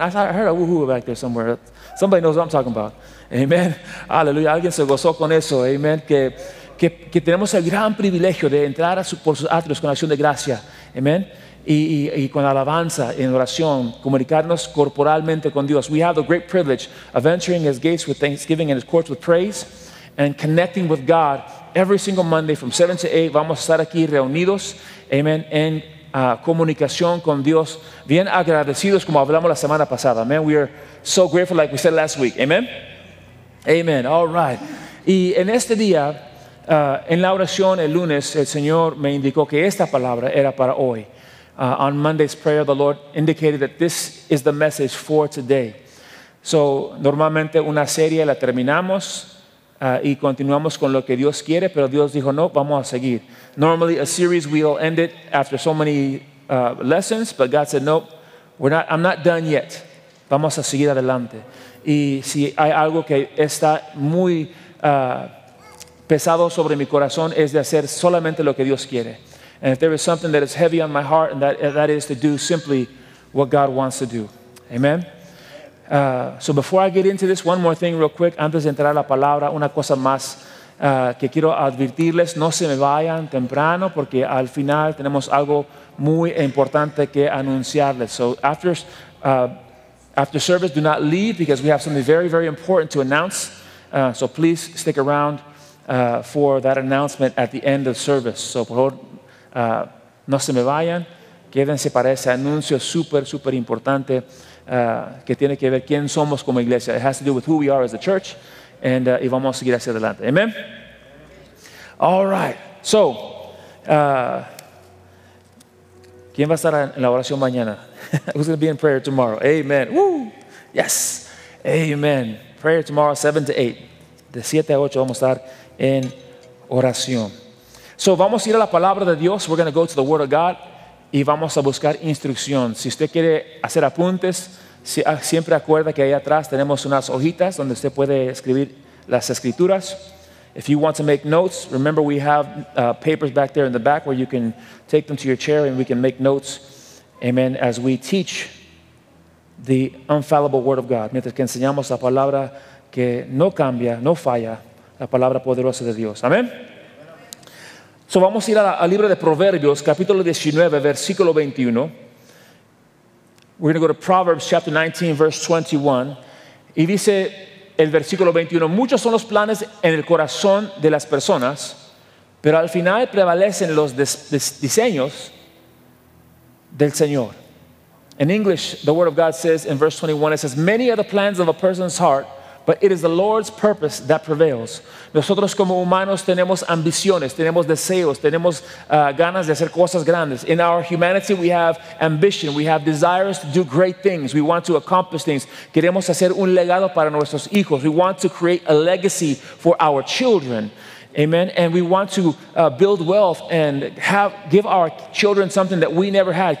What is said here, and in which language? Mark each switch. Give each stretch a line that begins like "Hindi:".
English: I heard a woohoo back there somewhere. Somebody knows what I'm talking about.
Spanish: Amen. Aleluya. Alguien se gozó con eso. Amen. Que tenemos el gran privilegio de entrar por sus atrios con acción de gracia. Amen. Y con alabanza, en oración, comunicarnos corporalmente con Dios.
English: We have the great privilege of entering His gates with thanksgiving and His courts with praise and connecting with God every single Monday from 7 to 8.
Spanish: Vamos a estar aquí reunidos. Amen. En comunicación con Dios, bien agradecidos como hablamos la semana pasada. Amen.
English: We are so grateful, like we said last week. Amen. Amen. All right.
Spanish: Y en este día, en la oración el lunes, el Señor me indicó que esta palabra era para hoy.
English: On Monday's prayer, the Lord indicated that this is the message for today.
Spanish: So, normalmente una serie la terminamos y continuamos con lo que Dios quiere, pero Dios dijo, no, vamos a seguir.
English: Normally a series, we'll end it after so many lessons, but God said, no, I'm not done yet.
Spanish: Vamos a seguir adelante. Y si hay algo que está muy pesado sobre mi corazón, es de hacer solamente lo que Dios quiere.
English: And if there is something that is heavy on my heart, and that is to do simply what God wants to do. Amen. So before I get into this, one more thing real quick,
Spanish: antes de entrar a la palabra, una cosa más que quiero advertirles, no se me vayan temprano porque al final tenemos algo muy importante que anunciarles.
English: So after service, do not leave because we have something very, very important to announce. So please stick around for that announcement at the end of service.
Spanish: So por favor, no se me vayan, quédense para ese anuncio súper, súper importante. Que tiene que ver quién somos como iglesia.
English: It has to do with who we are as a church. And
Spanish: y vamos a seguir hacia adelante. Amen.
English: All right.
Spanish: So, ¿quién va a estar en la oración mañana?
English: Who's going to be in prayer tomorrow? Amen. Woo. Yes. Amen. Prayer tomorrow 7 to 8.
Spanish: De 7 a 8 vamos a estar en oración. So, vamos a ir a la palabra de Dios.
English: We're going to go to the Word of God.
Spanish: Y vamos a buscar instrucción. Si usted quiere hacer apuntes, siempre acuerda que ahí atrás tenemos unas hojitas donde usted puede escribir las escrituras.
English: If you want to make notes, remember we have papers back there in the back where you can take them to your chair and we can make notes. Amen. As we teach the infallible Word of God.
Spanish: Mientras que enseñamos la palabra que no cambia, no falla, la palabra poderosa de Dios. Amén. So vamos a ir al libro de Proverbios, capítulo 19, versículo 21.
English: We're going to go to Proverbs chapter 19, verse 21.
Spanish: Y dice el versículo 21, muchos son los planes en el corazón de las personas, pero al final prevalecen los diseños del Señor.
English: In English, the Word of God says in verse 21, it says, many are the plans of a person's heart, but it is the Lord's purpose that prevails.
Spanish: Nosotros como humanos tenemos ambiciones, tenemos deseos, tenemos ganas de hacer cosas grandes.
English: In our humanity we have ambition, we have desires to do great things. We want to accomplish things.
Spanish: Queremos hacer un legado para nuestros hijos.
English: We want to create a legacy for our children. Amen. And we want to build wealth and give our children something that we never had.